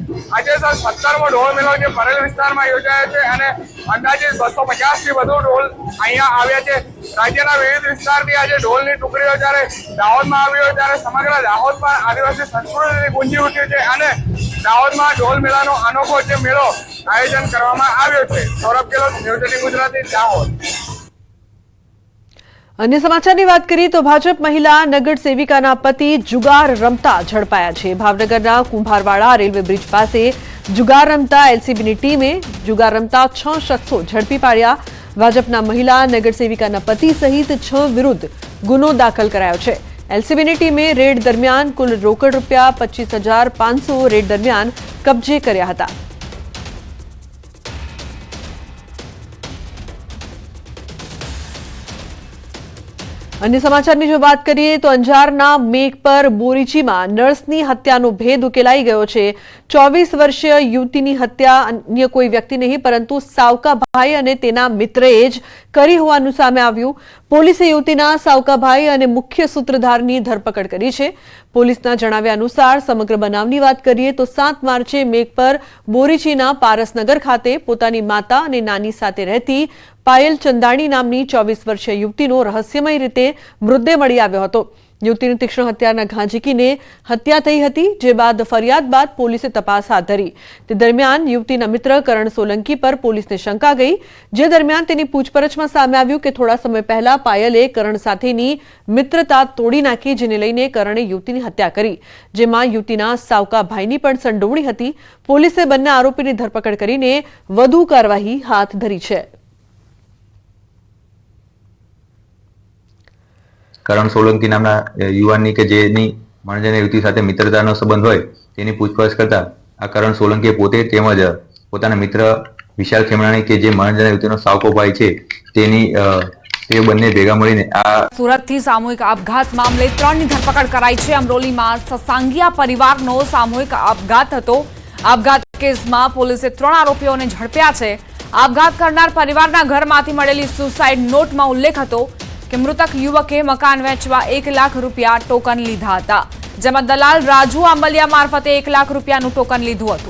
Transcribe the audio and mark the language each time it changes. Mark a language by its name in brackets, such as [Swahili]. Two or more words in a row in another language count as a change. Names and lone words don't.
[Gujarati] આજે સર 17મો ઢોલ મેળો જે પરેલ વિસ્તારમાં યોજાયો છે અને અંદાજિત 250થી વધુ ઢોલ અહીંયા આવ્યા છે। રાજ્યના વિવિધ વિસ્તારથી આજે ઢોલની ટુકડીઓ જ્યારે દાહોદમાં આવી હોય ત્યારે સમગ્ર દાહોદમાં આદિવાસી સંસ્કૃતિથી ગુંજી ઉઠ્યું છે અને દાહોદમાં ઢોલ મેળાનો અનોખો જે મેળો આયોજન કરવામાં આવ્યો છે। સૌરભ ગેહલોત, ન્યૂઝ 18 ગુજરાતી, દાહોદ। અન્ય સમાચારની વાત કરીએ તો ભાજપ મહિલા નગર સેવિકાના પતિ જુગાર રમતા ઝડપાયા છે। ભાવનગરના કુંભારવાડા રેલવે બ્રિજ પાસે જુગાર રમતા એલસીબીની ટીમે જુગાર રમતા 6 શખ્સો ઝડપી પાડ્યા। ભાજપના મહિલા નગર સેવિકાના પતિ સહિત 6 વિરુદ્ધ ગુનો દાખલ કરાયો છે। એલસીબીની ટીમે રેડ દરમિયાન કુલ રોકડ રૂપિયા 25,500 રેડ દરમિયાન કબ્જે કર્યા હતા। અન્ય સમાચારની જો બાત કરીએ તો અંજારના મેઘપર બોરીચીમાં નર્સની હત્યાનો ભેદ ઉકેલાઈ ગયો છે। 24 વર્ષીય યુવતીની હત્યા અન્ય કોઈ વ્યક્તિ નહીં પરંતુ સાવકા ભાઈ અને તેના મિત્રએ જ કરી હોવાનું સામે આવ્યું। પોલીસે યુવતીના સાવકા ભાઈ અને મુખ્ય સૂત્રધારની ધરપકડ કરી છે। પોલીસના જણાવ્યા અનુસાર સમગ્ર બનાવની વાત કરીએ તો 7 માર્ચે મેઘપર બોરીચીના પારસનગર ખાતે પોતાની માતા અને નાની સાથે રહેતી પાયલ ચંદાણી નામની 24 વર્ષીય યુવતીનો રહસ્યમય રીતે મૃતદેહ મળી આવ્યો હતો। યુવતીની તીક્ષ્ણ હત્યાના ઘા ઝીકીને હત્યા થઈ હતી, જે બાદ ફરિયાદ બાદ પોલીસે તપાસ હાથ ધરી। તે દરમિયાન યુવતીના મિત્ર કરણ સોલંકી પર પોલીસને શંકા ગઈ, જે દરમિયાન તેની પૂછપરછમાં સામે આવ્યું કે થોડા સમય પહેલા પાયલે કરણ સાથેની મિત્રતા તોડી નાખી, જેને લઈને કરણે યુવતીની હત્યા કરી, જેમાં યુવતીના સાવકા ભાઈની પણ સંડોવણી હતી। પોલીસે બંને આરોપીની ધરપકડ કરીને વધુ કાર્યવાહી હાથ ધરી છે। કરણ સોલંકી નામના યુવાની કે જેની મણજને યુવતી સાથે મિત્રતાનો સંબંધ હોય તેની પૂછપરછ કરતા આ કરણ સોલંકીએ પોતે તેમજ પોતાના મિત્ર વિશાલ ખેમણાણી કે જે મણજને યુવતીનો સાવકો ભાઈ છે તેની તે બંને ભેગા મળીને આ सूरतथी सामूहिक अपघात मामले 3 ની ધરપકડ કરાઈ છે। અમરોલીમાં સસાંગિયા પરિવારનો સામૂહિક अपघात હતો। अपघात કેસમાં પોલીસે 3 આરોપીઓને ઝડપ્યા છે। अपघात કરનાર પરિવારના ઘરમાંથી મળેલી સુસાઇડ નોટમાં ઉલ્લેખ હતો કે મૃતક યુવકે મકાન વેચવા 1 લાખ રૂપિયા ટોકન લીધા હતા, જેમાં દલાલ રાજુ આંબલિયા મારફતે 1 લાખ રૂપિયાનું ટોકન લીધું હતું।